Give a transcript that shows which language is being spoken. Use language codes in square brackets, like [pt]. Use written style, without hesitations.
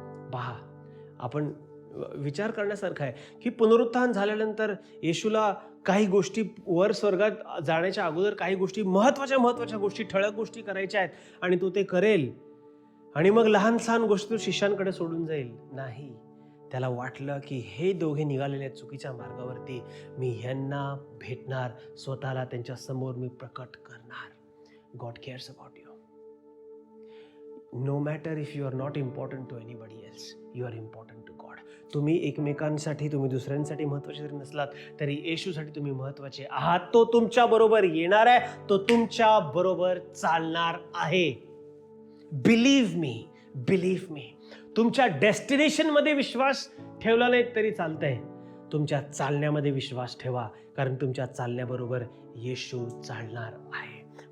[mr] पहा, आपण विचार करण्यासारखा आहे की पुनरुत्थान झाल्यानंतर येशूला काही गोष्टी, वर स्वर्गात जाण्याच्या अगोदर काही गोष्टी, महत्वाच्या गोष्टी, ठळक गोष्टी करायच्या आहेत आणि तो ते करेल आणि मग लहान सहान गोष्टी शिष्यांकडे सोडून जाईल. नाही, त्याला वाटलं की हे दोघे निघालेले चुकीच्या मार्गावरती, मी ह्यांना भेटणार, स्वतःला त्यांच्या समोर मी प्रकट करणार. [en] God cares about you. No matter if you are not important to anybody else, you are important to God. [mr] तुम्ही एकमेकांसाठी, तुम्ही दुसऱ्यांसाठी महत्वाचे जरी नसलात तरी येशूसाठी तुम्ही महत्वाचे आहात. तो तुमच्या बरोबर येणार आहे, तो तुमच्या बरोबर चालणार आहे. [en] Believe me. [mr] तुमच्या डेस्टिनेशनमध्ये विश्वास ठेवला नाही तरी चालतंय, तुमच्या चालण्यामध्ये विश्वास ठेवा, कारण तुमच्या चालण्याबरोबर येशू चालणार आहे.